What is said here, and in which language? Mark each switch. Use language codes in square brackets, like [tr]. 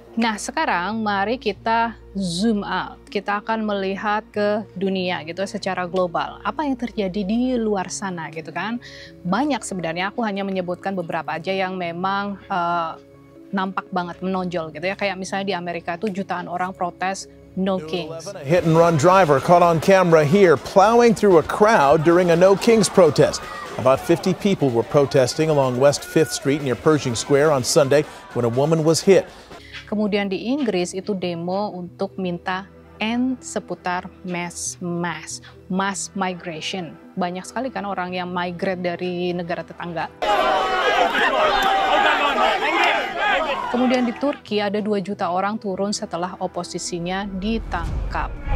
[id] Nah, sekarang mari kita zoom out. Kita akan melihat ke dunia gitu secara global. Apa yang terjadi di luar sana gitu kan. Banyak sebenarnya, aku hanya menyebutkan beberapa aja yang memang nampak banget menonjol gitu ya. Kayak misalnya di Amerika itu jutaan orang protes No Kings. [en] A hit-and-run driver caught on camera here plowing through a crowd during a No Kings protest. About 50 people were protesting along West 5th Street near Pershing Square on Sunday when a woman was hit. [id] Kemudian di Inggris itu demo untuk minta end seputar mass migration. Banyak sekali kan orang yang migrate dari negara tetangga. Kemudian di Turki ada 2 juta orang turun setelah oposisinya ditangkap.